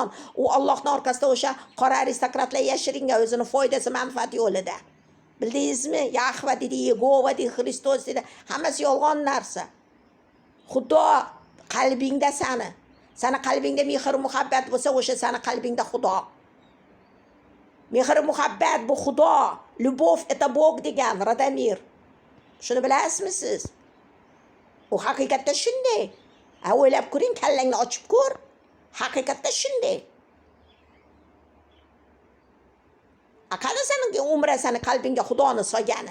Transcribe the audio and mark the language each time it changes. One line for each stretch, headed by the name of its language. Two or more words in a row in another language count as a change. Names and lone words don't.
Uzbek: U Allohning orqasida o'sha qora aristokratlar yashiringan o'zini foydasi, manfaati yo'lida. Bildingizmi? Yahva dedi, Yegova dedi, Xristos dedi, hammasi yolg'on narsa. Xudo qalbingda seni qalbingda mehr muhabbat bo'lsa, o'sha seni qalbingda Xudo. Mehr muhabbat bu Xudo.
Russian: Любовь это
Uzbek: Bog degan Radomir. Shuni bilasizmi siz? U haqiqatda shunday. O'ylab ko'ring, kallangni ochib ko'r. Haqiqatda shunday. Qani sening umra seni qalbingga Xudoni solgani.